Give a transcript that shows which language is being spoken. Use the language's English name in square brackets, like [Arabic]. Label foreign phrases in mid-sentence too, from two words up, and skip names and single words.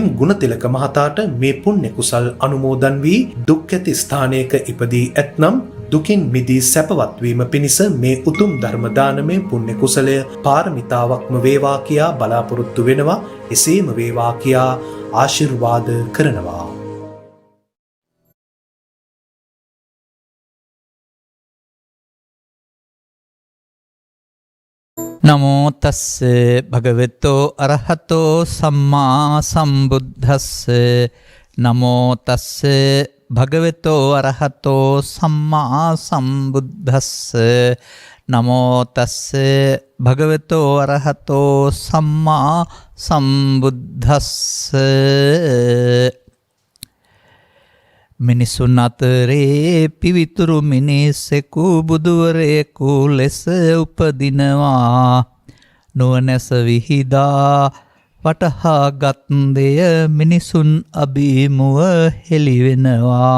[Sinhala] ගුණතිලක මහතාට මේ පුණ්‍ය කුසල් අනුමෝදන් වී දුක් ඇති ස්ථානයක ඉපදී ඇතනම් දුකින් මිදී සැපවත් වීම පිණිස මේ උතුම් ධර්ම දානමය පුණ්‍ය කුසලය පාරමිතාවක්ම වේවා කියා බලාපොරොත්තු වෙනවා. එසේම වේවා කියා ආශිර්වාද කරනවා. [Pali] නමෝ තස්ස භගවතෝ අරහතෝ සම්මා සම්බුද්දස්ස නමෝ තස්ස භගවතෝ අරහතෝ සම්මා සම්බුද්දස්ස නමෝ තස්ස භගවතෝ අරහතෝ සම්මා සම්බුද්දස්ස. [Sinhala] මිනිසුන් අතරේ පිවිතුරු මිනිසෙකු බුදුවරයෙකු ලෙස උපදිනවා. නුවණැස විහිදා වටහාගත් දෙය මිනිසුන් අභිමුව හෙළිවෙනවා.